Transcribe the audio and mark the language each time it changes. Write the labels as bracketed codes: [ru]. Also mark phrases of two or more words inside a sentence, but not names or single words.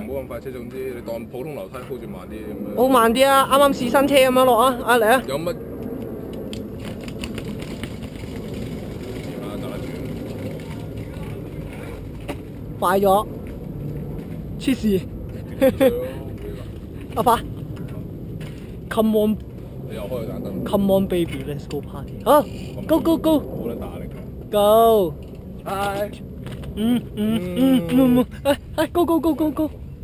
[yue] 唔好咁快車，總之你當普通樓梯 hold 住慢啲咁樣。好慢啲啊，啱啱試新車咁樣落啊，嚟啊，有乜？啊，得啦，快咗，黐線，阿爸 ， [en] come on。 [yue] 你又開個盞燈。 [en] Come on, baby, let's go party. [yue] 好， [en] go go go [yue] 好撚大力㗎。 go。係。 [en] go go go go go。